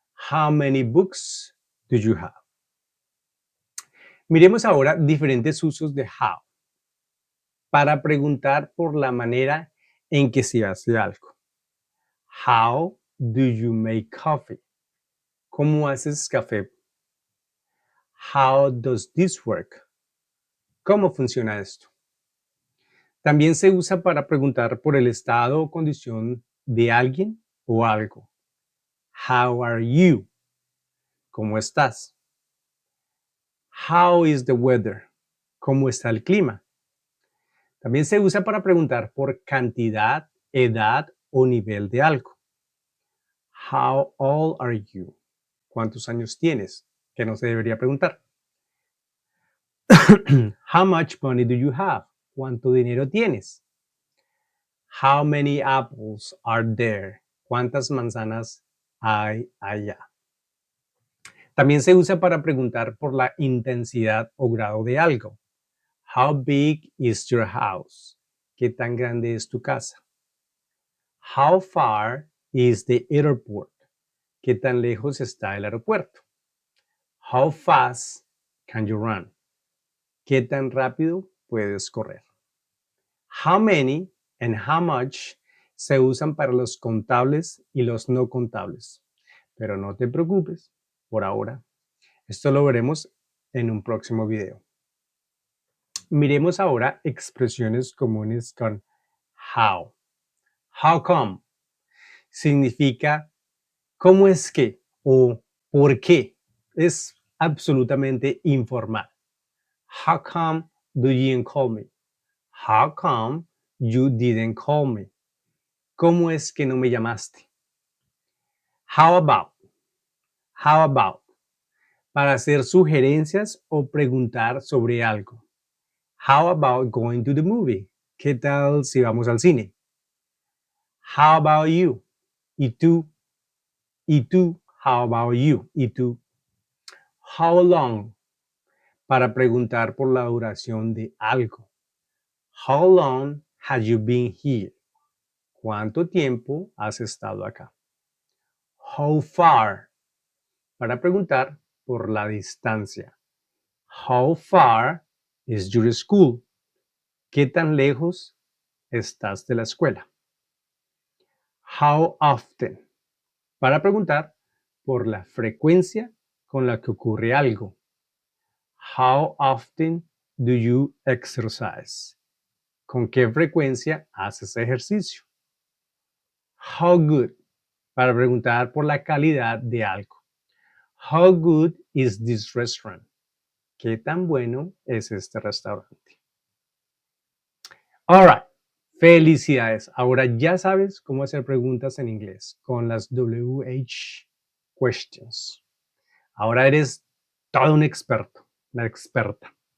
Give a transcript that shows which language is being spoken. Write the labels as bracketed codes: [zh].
[en] How many books do you have? [es] Miremos ahora diferentes usos de how para preguntar por la manera en que se hace algo. How [en] do you make coffee? [es] ¿Cómo haces café? [en] How does this work? [es] ¿Cómo funciona esto? También se usa para preguntar por el estado o condición de alguien o algo. [en] How are you? [es] ¿Cómo estás? [en] How is the weather? [es] ¿Cómo está el clima? También se usa para preguntar por cantidad, edad o nivel de algo. [en] How old are you? [es] ¿Cuántos años tienes? Que no se debería preguntar. [en] How much money do you have? [es] ¿Cuánto dinero tienes? [en] How many apples are there? [es] ¿Cuántas manzanas hay allá? También se usa para preguntar por la intensidad o grado de algo. [en] How big is your house? [es] ¿Qué tan grande es tu casa? [en] How far is the airport? [es] ¿Qué tan lejos está el aeropuerto? [en] How fast can you run? [es] ¿Qué tan rápido puedes correr? How many and how much se usan para los contables y los no contables. Pero no te preocupes, por ahora. Esto lo veremos en un próximo video. Miremos ahora expresiones comunes con how. How come significa cómo es que o por qué. Es absolutamente informal. [en] How come do you didn't call me? How come you didn't call me? [es] ¿Cómo es que no me llamaste? [en] How about? How about? [es] Para hacer sugerencias o preguntar sobre algo. [en] How about going to the movie? [es] ¿Qué tal si vamos al cine? [en] How about you? [es] ¿Y tú? ¿Y tú? [en] How about you? [es] ¿Y tú? [en] How long? [es] Para preguntar por la duración de algo. [en] How long have you been here? [es] ¿Cuánto tiempo has estado acá? [en] How far? [es] Para preguntar por la distancia. [en] How far is your school? [es] ¿Qué tan lejos estás de la escuela? [en] How often? [es] Para preguntar por la frecuencia con la que ocurre algo. [en] How often do you exercise? [es] ¿Con qué frecuencia haces ejercicio? [en] How good? [es] Para preguntar por la calidad de algo. [en] How good is this restaurant? [es] ¿Qué tan bueno es este restaurante? [en] All right. [es] Felicidades. Ahora ya sabes cómo hacer preguntas en inglés con las WH questions. Ahora eres todo un experto, una experta.